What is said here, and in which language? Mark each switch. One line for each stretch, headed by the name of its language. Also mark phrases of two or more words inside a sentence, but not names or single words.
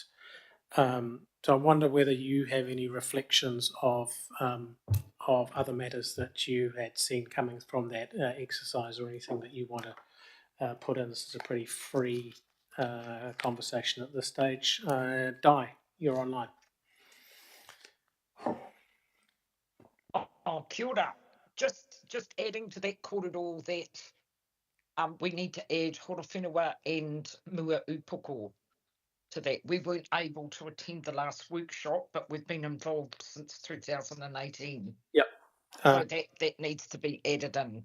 English: So I wonder whether you have any reflections of other matters that you had seen coming from that exercise, or anything that you want to put in. This is a pretty free conversation at this stage. Di, you're online.
Māori: Oh, kia ora.
English: Just adding to that korero that we need to add Horowhenua and Mua Upoko to that. We weren't able to attend the last workshop, but we've been involved since 2018. Yep. So that needs to be added in.